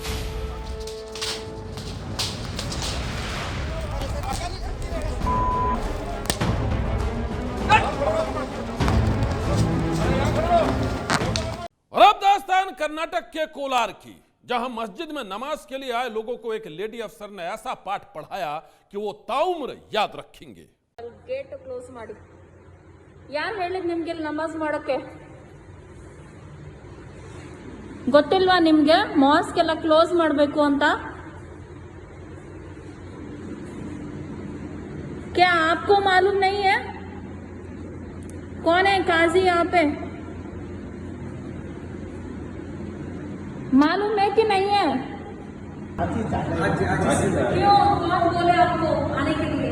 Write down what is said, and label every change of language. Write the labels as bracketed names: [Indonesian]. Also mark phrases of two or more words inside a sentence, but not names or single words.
[Hindi] और अब दास्तान कर्नाटक के कोलार की, जहां मस्जिद में नमाज के लिए आए लोगों को एक लेडी अफसर ने ऐसा पाठ पढ़ाया कि वो ताउम्र याद रखेंगे। [English] gate close [Kannada] ಮಾಡಿ ಯಾರು ಹೇಳಿದ್ ನಿಮಗೆ ನಮಾಜ್ ಮಾಡೋಕೆ? ಗೊತ್ತಿಲ್ವಾ ನಿಮಗೆ ಮಾಸ್ಕ್ ಎಲ್ಲ ಕ್ಲೋಸ್ ಮಾಡಬೇಕು ಅಂತ? [Hindi] क्या आपको मालूम नहीं है? कौन है काजी यहाँ पे? मालूम है कि नहीं है? क्यों कौन बोले आपको आने के लिए?